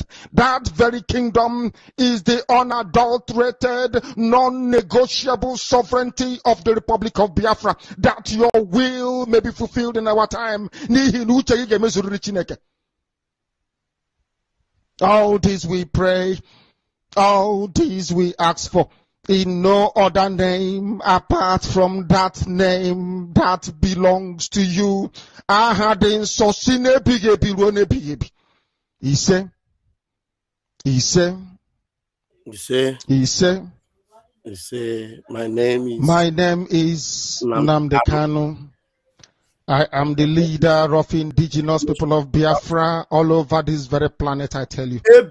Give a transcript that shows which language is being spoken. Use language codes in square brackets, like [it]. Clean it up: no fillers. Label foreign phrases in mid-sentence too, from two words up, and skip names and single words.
[en] That very kingdom is the unadulterated, non-negotiable sovereignty of the Republic of Biafra, that your will may be fulfilled in our time. All this we pray, all this we ask for, in no other name apart from that name that belongs to you. Ahadin sosine bigebi rone bigebi. He said, my name is Nnamdi Kanu. I am the leader of indigenous people of Biafra all over this very planet, I tell you.